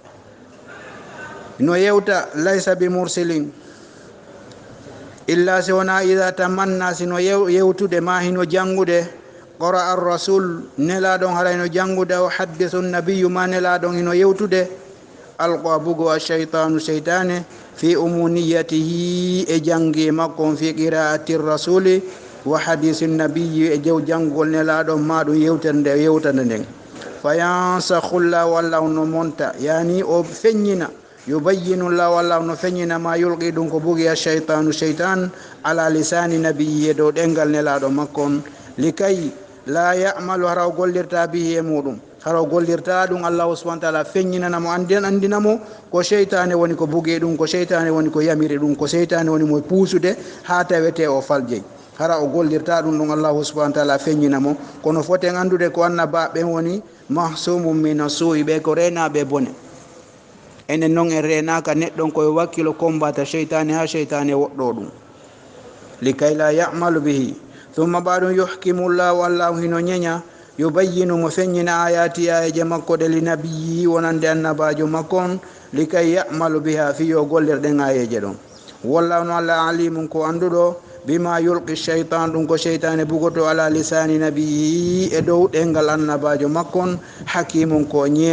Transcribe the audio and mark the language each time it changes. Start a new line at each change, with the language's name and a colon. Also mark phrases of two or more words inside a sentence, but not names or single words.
Fula: no yewta
Arabic: ليس بمرسل إلا
Fula: si wona
Arabic: إذا تمنى
Fula: sino yewtude ma hino jangude
Arabic: قرأ الرسول
Fula: nelaɗon harayno jangude o
Arabic: حدث النبي
Fula: ma nelaɗon hino yewtude alqa bugo
Arabic: الشيطان
Fula: sheytane
Arabic: في أمنيته
Fula: e jangi makko
Arabic: في قراءة الرسول وحديث النبي
Fula: e jew janngol nelaɗon ma ɗum yewtande nden
Arabic: فينسخ الله والله
Fula: no monta yani o feññina
Arabic: يبين الله والله
Fula: no feññina ma yulqi ɗum ko bugi
Arabic: الشيطان شيطان على لسان النبي
Fula: dow ɗengal nelaɗo makkon
Arabic: لكي لا يعمل
Fula: hara o gollirta bihi e muɗum hara o gollirta ɗum
Arabic: الله سبحانه تعالى
Fula: feññinanamo andinamo ko sheytane woni ko bugi ɗum ko sheytane woni ko yamiri ɗum ko sheytane woni mo puusude ha tawete o faljey hara o gollirta ɗum ɗum
Arabic: الله سبحانه تعالى
Fula: feññinamo kono foten andude ko annabaɓen woni
Arabic: معصوم من السوء
Fula: ɓe ko renaɓe bone enen noon en renaka neɗɗon koye wakkilo combata sheytane ha sheytane woɗɗo ɗum
Arabic: لكي لا يعمل به ثم
Fula: baɗum
Arabic: يحكم الله والله
Fula: hino ñeña yubayyinu mo feññina ayati ayeje makko ɗe linabiyi wonande annabajo makkon
Arabic: لكي يعمل بها
Fula: fiyo gollirɗen ayeje ɗon wallahu no allah alimum ko anduɗo
Arabic: بما يلقي الشيطان
Fula: ɗum ko sheytane bugoto
Arabic: على لسان النبي
Fula: e dow ɗengal annabajo makkon hakimum ko